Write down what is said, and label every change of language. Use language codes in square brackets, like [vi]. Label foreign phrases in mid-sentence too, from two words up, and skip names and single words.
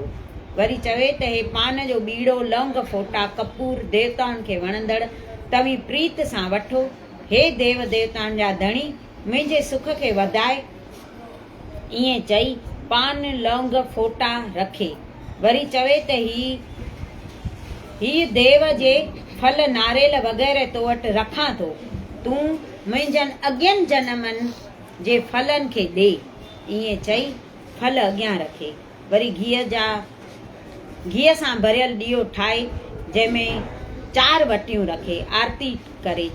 [sd] वरी चवे त हे पान जो बीड़ो, लौंग, फोटा, कपूर देवताउनि खे वणंदड़ तव्हीं प्रीत सां वठो। हे देव देवताउनि जा धणी मुंहिंजे सुख खे वधाए। ईअं चई पान, लौंग, फोटा रखे। वरी चवे त ही देव जे फल नारेल वग़ैरह तो वटि रखां थो, तूं मुंहिंजनि अॻियनि जनमनि जे फलनि खे ॾे। ईअं चई फल अॻियां रखे। वरी घीअ सां भरियल ॾीओ ठाहे जंहिंमें 4 वटियूं रखे आरती करे।